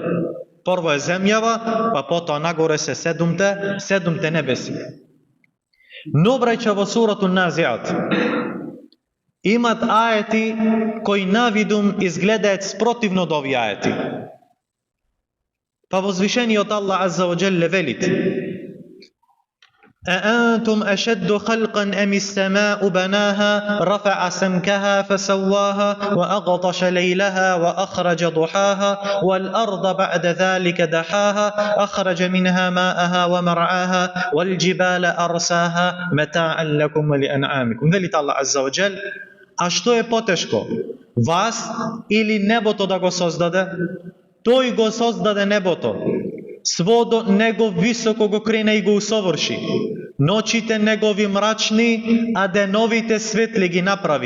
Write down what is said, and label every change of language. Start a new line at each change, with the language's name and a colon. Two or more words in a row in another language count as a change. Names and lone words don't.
Macedonian: Прво е земјава, па потоа нагоре се 7 небеси. Но браќа, во сурата Назиат имат аети кои навидум изгледаат спротивно од овие аети. Па возвишениот
Arabic: الله عز وجل велит: أأنتم أشد خلقا أم السماء بناها رفع سمكها فسواها وأغطش ليلها وأخرج ضحاها والأرض بعد ذلك دحاها أخرج منها ماءها ومرعاها والجبال أرساها متاعا لكم ولأنعامكم.
Macedonian: велит
Arabic: الله عز وجل:
Macedonian: а што е потешко, вас или небото да го создаде? Тој го создаде небото, сводот него високо го крена и го усоврши, ночите негови мрачни, а деновите светли ги направи.